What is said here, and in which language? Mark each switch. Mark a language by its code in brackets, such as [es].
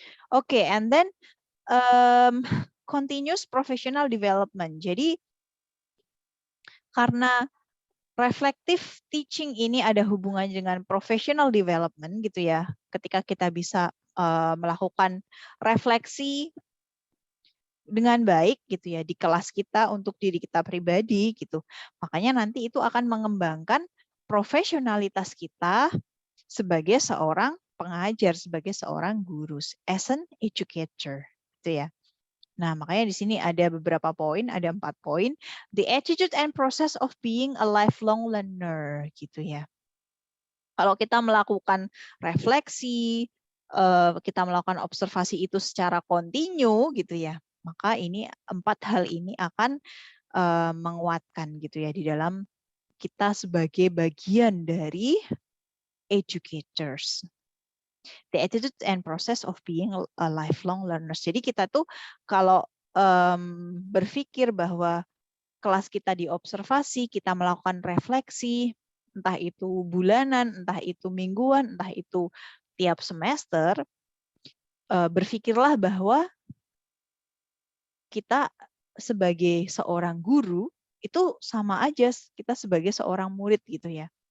[en] Oke, and then continuous professional development. [id] Jadi karena reflective teaching ini ada hubungannya dengan professional development gitu ya. Ketika kita bisa melakukan refleksi dengan baik gitu ya di kelas kita untuk diri kita pribadi gitu. Makanya nanti itu akan mengembangkan profesionalitas kita sebagai seorang pengajar, sebagai seorang guru, [en] as an educator [id] gitu ya. Nah, makanya di sini ada beberapa poin, ada 4 poin. [en] The attitude and process of being a lifelong learner, [id] gitu ya. Kalau kita melakukan refleksi, kita melakukan observasi itu secara kontinu, gitu ya, maka ini 4 hal ini akan menguatkan, gitu ya, di dalam kita sebagai bagian dari educators. [en] The attitude and process of being a lifelong learner. [id] Jadi kita tuh kalau berpikir bahwa kelas kita diobservasi, kita melakukan refleksi, entah itu bulanan, entah itu mingguan, entah itu tiap semester, berpikirlah bahwa kita sebagai seorang guru itu sama aja kita sebagai seorang murid gitu ya.